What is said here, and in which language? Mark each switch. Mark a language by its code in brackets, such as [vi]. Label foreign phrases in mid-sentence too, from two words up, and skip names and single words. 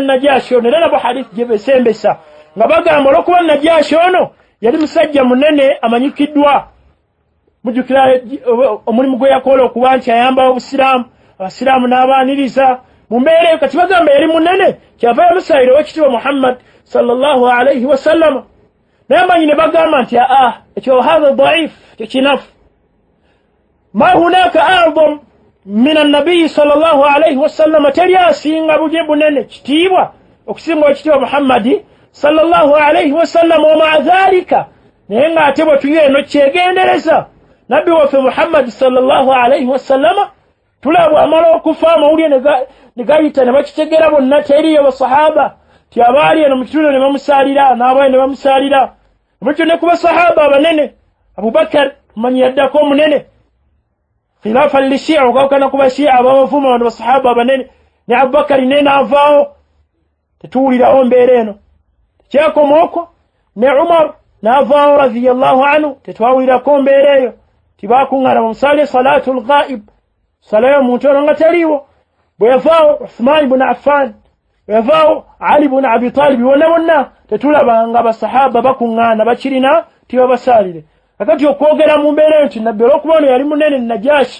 [lg] Najashi ono era nabo hadith gye besembesa nga bagamba olw'okuba Najashi ono yali musajja munene amanyikiddwa mujukira omulimu gwe yakola okuba nti ayamba obusiraamu abasiraamu n'abaaniriza mu mbeera eyo kati bagamba yali munene kyava yamusalira ow'ekitiibwa Muhammad [ar] صلى الله عليه وسلم [lg] naye amanyi ne bagamba nti ekyo [ar] هذا ضعيف [lg] tekinafu [ar] ما هناك أعظم من النبي صلى الله عليه وسلم [lg] teri asinga buje bunene kitiibwa okusinga ow'ekitiibwa Muhammad [ar] صلى الله عليه وسلم ومع ذلك [lg] naye nga ate bwe tuyo eno kyegendereza nabbi waffe Muhammad [ar] صلى الله عليه وسلم [lg] tulabwa amala okufa amawulire ne gayita ne bakitegeera bonna teriyo basahaba ti abaali eno mu kitundu ne bamusalira n'abaali ne bamusalira mukyo ne ku basahaba abanene Abubakar manyi yaddako omunene khilafa lishia ukawukana kuba shia abawavuma bano basahaba abanene ne Abubakar ne naavaawo tetuwulirawo mbeera eno tekyakomaoko ne Umar naavaawo [ar] رضي الله عنه [lg] tetwawulirako mbeera eyo tibakuŋŋaana bamusale [ar] صلاة الغائب [lg] sala y'omuntu ono nga taliiwo bwe yavaawo Uthman ibn Affan bwe yavaawo Ali ibn Abi Talib bonna bonna tetulabanga basahaba bakuŋŋaana bakirina tibabasalire kakati okwogera mu mbeera eyo nti nabbi olw'okuba ono yali munene Najashi